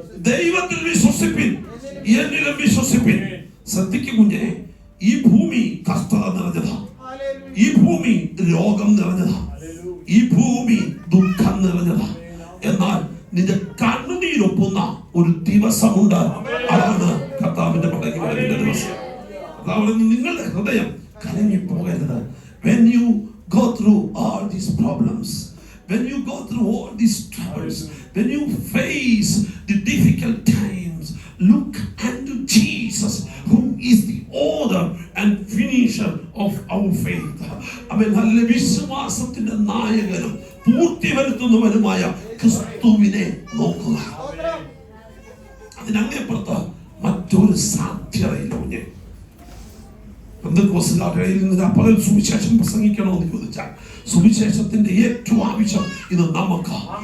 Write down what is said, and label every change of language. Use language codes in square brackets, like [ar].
[ml] ദൈവത്തിൽ വിശ്വസിപ്പിൻ, എന്നിലും വിശ്വസിപ്പിൻ. ശ്രദ്ധിക്കും കുഞ്ഞെ, ഈ ഭൂമി കഷ്ടത നിറഞ്ഞതാ, ഈ ഭൂമി രോഗം നിറഞ്ഞതാ, ഈ ഭൂമി ദുഃഖം നിറഞ്ഞതാ. എന്നാൽ നിന്റെ കണ്ണുനീരൊപ്പുന്ന ഒരു ദിവസമുണ്ട്. അതാണ് കർത്താവിന്റെ മടങ്ങി വരവിന്റെ ദിവസം. കർത്താവ് നിങ്ങളുടെ ഹൃദയം കലങ്ങിപ്പോകരുത്. [en] When you go through all these problems, when you go through all these troubles, when you face the difficult times, look unto Jesus, who is the author and finisher of our faith. [ml] അവൻ നല്ല വിശ്വാസത്തിന്റെ നായകനും പൂർത്തി വരുത്തുന്നവനുമായ ക്രിസ്തുവിനെ നോക്കുക. അതിനങ്ങേപ്പുറത്ത് മറ്റൊരു സാധ്യതയില്ല. കുഞ്ഞെ, പെന്തക്കോസ്തുകാരുടെ നിന്ന് പകൽ സുവിശേഷം പ്രസംഗിക്കണമെന്ന് ചോദിച്ചാൽ സുവിശേഷത്തിന്റെ ഏറ്റവും ആവശ്യം ഇത് നമുക്ക്.